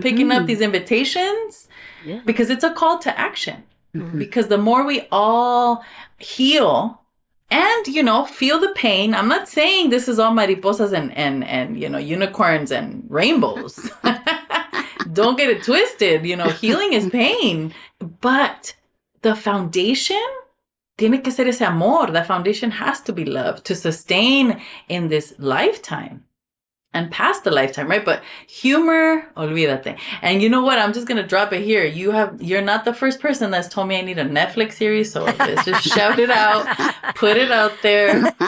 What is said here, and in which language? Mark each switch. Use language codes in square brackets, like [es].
[en] Picking up these invitations because it's a call to action. Because the more we all heal and, feel the pain. I'm not saying this is all mariposas and unicorns and rainbows. Don't get it twisted. Healing is pain. [es] But the foundation tiene que ser ese amor. [en] The foundation has to be love to sustain in this lifetime and past the lifetime, right? But humor, olvídate. And you know what? I'm just going to drop it here. You're not the first person that's told me I need a Netflix series. So let's just shout it out, put it out there.